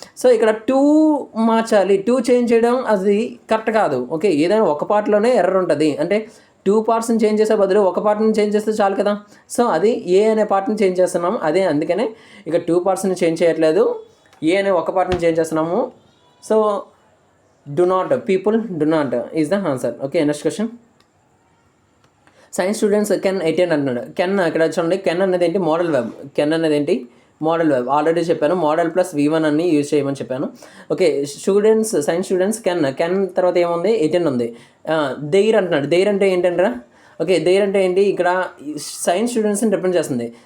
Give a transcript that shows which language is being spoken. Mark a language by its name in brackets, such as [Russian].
[Telugu] So ఇక్కడ 2 మార్చాలి, 2 change చేయడం అది కరెక్ట్ కాదు. ఓకే, ఏదైనా ఒక పార్ట్లోనే ఎర్రర్ ఉంటుంది. అంటే 2 పార్ట్స్ని చేంజ్ చేసే బదులు ఒక పార్ట్ని చేంజ్ చేస్తే చాలు కదా. సో అది ఏ అనే పార్ట్ని చేంజ్ చేస్తున్నాము, అదే అందుకనే ఇక 2 పార్ట్స్ని చేంజ్ చేయట్లేదు, ఏ అనే ఒక పార్ట్ని చేంజ్ చేస్తున్నాము. So [English] do not, people do not is the answer. Okay, next question. Science students can attend [Telugu] అంటున్నాడు. కెన్ ఇక్కడ చూడండి, కెన్ అనేది ఏంటి, మోడల్ వెబ్. కెన్ అనేది ఏంటి, మోడల్ వెబ్. ఆల్రెడీ చెప్పాను, మోడల్ ప్లస్ V1 అన్ని యూజ్ చేయమని చెప్పాను. Okay, students, science students can తర్వాత ఏముంది, అటెండ్ ఉంది. దెయిర్ అంటున్నాడు. దెయిర్ అంటే ఏంటంటారా? ఓకే, దెయిర్ అంటే ఏంటి, ఇక్కడ సైన్స్ స్టూడెంట్స్ని రిప్రజెంట్ చేస్తుంది.